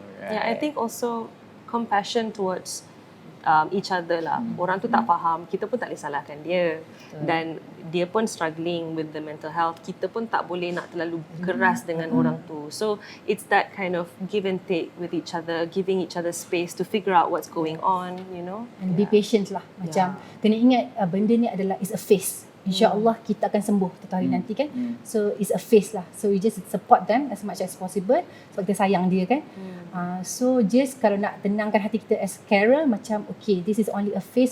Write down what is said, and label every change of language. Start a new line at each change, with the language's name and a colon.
English: Yeah, I think also compassion towards each other lah.
Malay: Orang tu tak faham, kita pun tak boleh salahkan dia. Dan dia pun
English: struggling with the mental health.
Malay: Kita pun tak boleh nak terlalu keras dengan orang tu. So it's that kind of give and take with each other, giving each other space to figure out what's going on, you know.
English: And be patient lah.
Malay: Macam kena ingat benda ni adalah
English: is a phase.
Malay: InsyaAllah kita akan sembuh satu hari nanti kan.
English: So it's a phase lah. So you just support them as much as possible
Malay: sebab kita sayang dia kan.
English: So just
Malay: kalau nak tenangkan hati kita
English: as carer, macam okay, this is only a phase.